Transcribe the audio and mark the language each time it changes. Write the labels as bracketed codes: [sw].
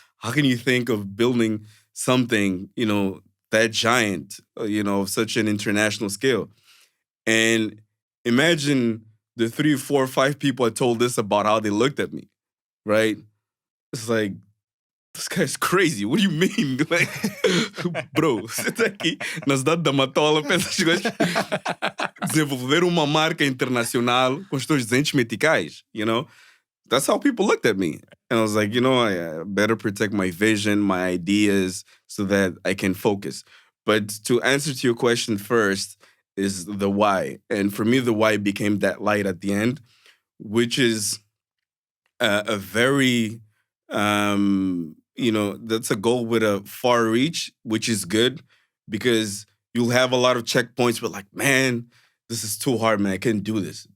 [en] How can you think of building something, you know, that giant, you know, of such an international scale? And imagine the 3, 4, 5 people I told this about how they looked at me, right? It's like, this guy's crazy. What do you mean? Like, bro, [pt] senta aqui na cidade da Matola, pensa que os gajos desenvolveram uma marca internacional com os teus 200 meticais, [en] you know? That's how people looked at me. And I was like, you know, I better protect my vision, my ideas, so that I can focus. But to answer to your question first is the why. And for me, the why became that light at the end, which is a very, you know, that's a goal with a far reach, which is good because you'll have a lot of checkpoints, but like, man, this is too hard, man. I can't do this.